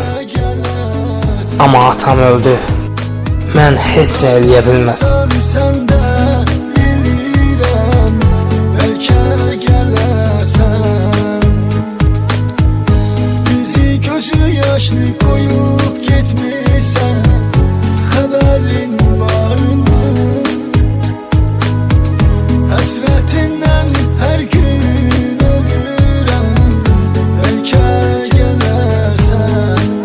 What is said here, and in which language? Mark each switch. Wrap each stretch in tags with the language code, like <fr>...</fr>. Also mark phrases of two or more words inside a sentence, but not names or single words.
<az>Amma atam öldü, mən heç nə eləyə bilmədim.</az> <tr>Yaşlı koyup gitmişsen haberin var mı? Hasretinden her gün ölürüm, belki gelesen.</tr>